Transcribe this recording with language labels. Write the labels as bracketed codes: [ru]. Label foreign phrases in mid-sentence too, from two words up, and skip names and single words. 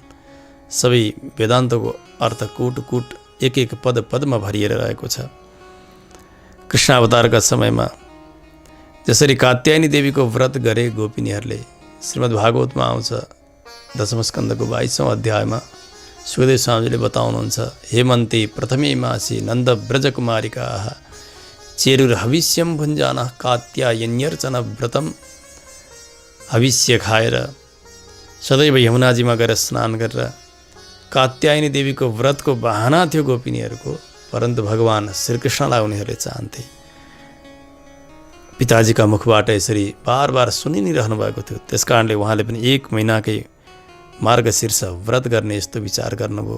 [ne] सबै वेदान्तको अर्थ कुट कुट एक एक पद पदमा भरिएर रहेको छ। कृष्णावतारका समयमा जसरी कात्यायनी देवीको व्रत गरे गोपिनीहरूले, श्रीमद् भागवतमा आउँछ 10 स्कन्धको 22औं अध्यायमा सुखदेव स्वामीजीले बताउनुहुन्छ, [sa] हेमन्ते प्रथमे मासी नन्द ब्रजकुमारिकाः चेरुर हविष्यम भुञ्जान कात्यायन्यर्चन व्रतम। [ne] हविष्य खाएर सदैव यमुनाजीमा गएर स्नान गरेर, कात्यायनी देवीको व्रतको बहाना थियो गोपिनीहरूको, परन्तु भगवान श्रीकृष्णलाई उनीहरूले चाहन्थे। पिताजीका मुखबाट यसरी बार बार सुनि नै रहनु भएको थियो। त्यस कारणले उहाँले पनि 1 महिनाकै मार्गशीर्ष व्रत गर्ने यस्तो विचार गर्नुभयो।